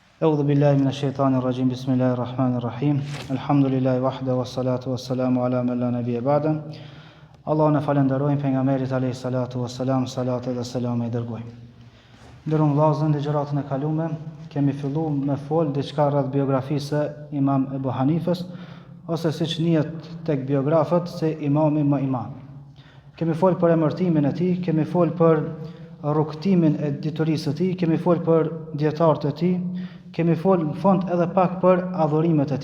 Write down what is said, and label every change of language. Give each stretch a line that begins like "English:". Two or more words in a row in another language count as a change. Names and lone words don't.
Arabic: أعوذ بالله من الشيطان الرجيم بسم الله الرحمن الرحيم الحمد لله وحده والصلاة والسلام على من لا نبي بعده
Albanian: Allah në falenderojmë pejgamberit
Arabic: عليه الصلاة والسلام,
Albanian: salat dhe selam e dërgojmë. Ndërun vllazën në gjëratën e kaluara kemi filluar me fol diçka rreth biografisë së Imam Ebu Hanifës, ose siç njihet tek biografët se imami më i madh. Kemi fol për emërtimin e tij, kemi fol për rrugtimin e diturisë së tij, kemi fol për dietarët e tij, kemi fol në fund edhe pak për adhurimet e tij.